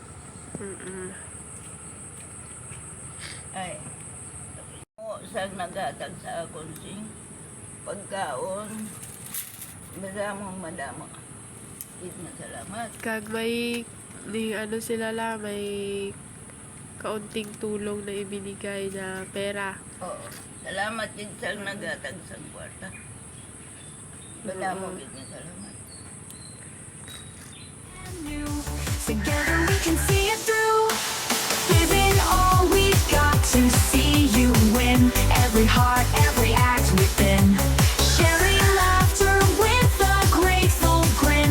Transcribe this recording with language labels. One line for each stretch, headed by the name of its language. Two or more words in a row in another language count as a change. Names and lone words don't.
Hiligaynon: Ay. O sa nagatag sa akong sing pagkaon. Madamo. Gid nga salamat. Kag may ano sila la,
Filipino: may kaunting tulong na ibinigay na pera.
Hiligaynon: Oo. Salamat gid sa nagatag sa kwarta. Madamo gid nga salamat.
English: Together we can see it through. Giving all we've got to see you win. Every heart, every act within. Sharing laughter with a grateful grin.